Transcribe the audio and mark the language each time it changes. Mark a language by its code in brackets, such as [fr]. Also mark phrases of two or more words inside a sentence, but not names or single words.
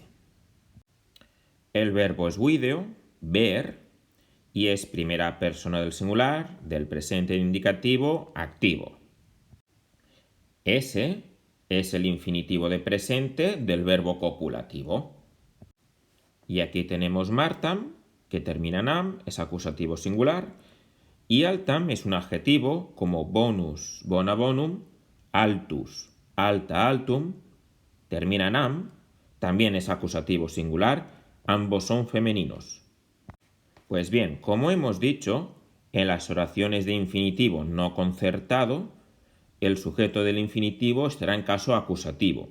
[es] El verbo es video, ver, y es primera persona del singular, del presente indicativo, activo. Ese es el infinitivo de presente del verbo copulativo. Y aquí tenemos Martam, que termina en am, es acusativo singular, y altam es un adjetivo como [la] bonus, bona bonum, altus, alta altum, [es] termina en am, también es acusativo singular, ambos son femeninos. Pues bien, como hemos dicho, en las oraciones de infinitivo no concertado, el sujeto del infinitivo estará en caso acusativo.